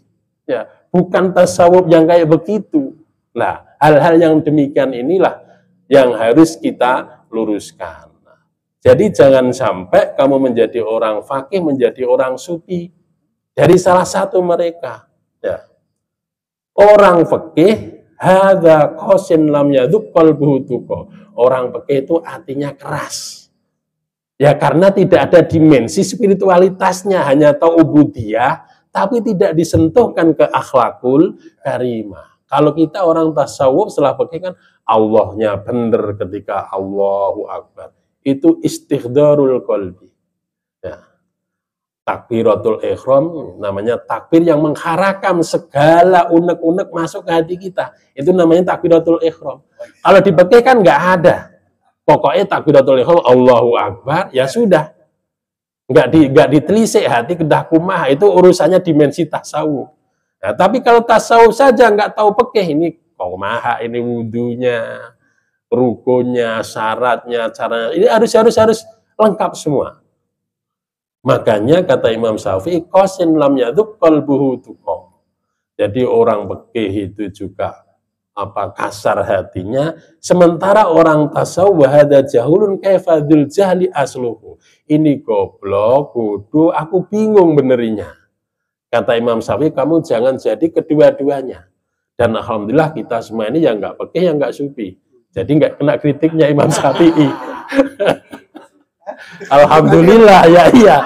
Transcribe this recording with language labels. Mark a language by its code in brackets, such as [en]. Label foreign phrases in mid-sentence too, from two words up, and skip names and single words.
[id] Ya, bukan tasawuf yang kayak begitu. Nah, hal-hal yang demikian inilah yang harus kita luruskan. Jadi jangan sampai kamu menjadi orang faqih, menjadi orang sufi dari salah satu mereka. [ar] Ya. [id] Orang faqih, [ar] هذا قاس لم يذق قلبه تقى. [id] Orang faqih itu artinya keras. Ya karena tidak ada dimensi spiritualitasnya, hanya tahu ubudiyah, tapi tidak disentuhkan ke [ar] الأخلاق الكريمة. [id] Kalau kita orang tasawuf setelah faqih kan Allahnya benar ketika [ar] الله أكبر. [id] Itu [ar] استحضار القلب. [id] Ya. [ar] تكبيرة الإحرام [id] namanya takbir yang mengharakam segala unek-unek masuk ke hati kita. Itu namanya [ar] تكبيرة الإحرام. [id] Kalau di fikih kan nggak ada. Pokoknya [ar] تكبيرة الإحرام الله أكبر, [id] ya sudah. Nggak ditelisik hati [su] kedah kumah, [id] itu urusannya dimensi tasawuf. Nah, tapi kalau tasawuf saja nggak tahu fikih, ini kumaha ini wudunya, rukunnya, syaratnya, caranya, ini harus lengkap semua. Makanya kata Imam Syafi'i, [ar] قاس لم يذق قلبه تقى. [id] Jadi orang fikih itu juga apa kasar hatinya, sementara orang tasawuf [ar] هذا جهول فكيف ذو الجهل يصلح. [id] Ini goblok, bodoh, aku bingung benerinya. Kata Imam Syafi'i, kamu jangan jadi kedua-duanya. Dan alhamdulillah kita semua ini yang nggak pekeh, yang nggak sufi. Jadi nggak kena kritiknya Imam Syafi'i. Alhamdulillah, ya iya.